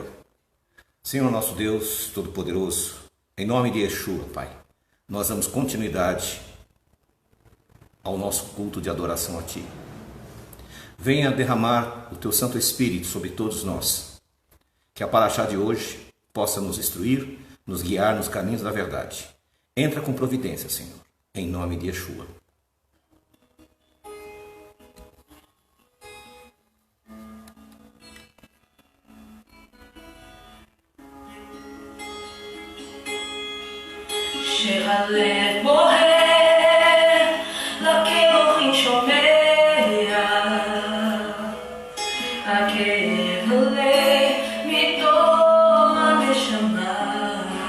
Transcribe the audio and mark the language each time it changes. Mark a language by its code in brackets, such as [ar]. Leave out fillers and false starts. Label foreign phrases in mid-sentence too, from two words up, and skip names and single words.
[pt] Senhor nosso Deus Todo-Poderoso, em nome de Yeshua, Pai, nós damos continuidade ao nosso culto de adoração a Ti. Venha derramar o Teu Santo Espírito sobre todos nós, que a Parashá de hoje possa nos instruir, nos guiar nos caminhos da verdade. Entra com providência, Senhor, em nome de Yeshua. [he] שהלב בוהה לכאבים שומע הכאב עולה מתוך הנשמה